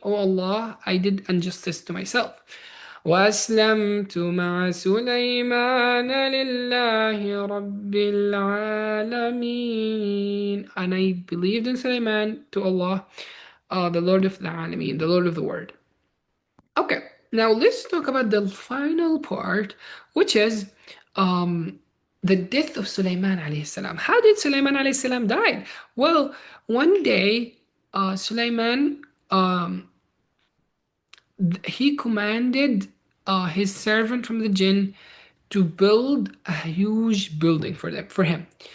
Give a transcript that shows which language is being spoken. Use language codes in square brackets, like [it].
[en] Oh Allah, I did injustice to myself. [ar] وأسلمت مع سليمان لله رب العالمين. [en] And I believed in Sulaiman to Allah, the Lord of the Alameen, the Lord of the World. Okay, now let's talk about the final part, which is the death of Sulaiman alayhi salam. How did Sulaiman alayhi salam die? Well, one day, Sulaiman, he commanded his servant from the jinn to build a huge building for him.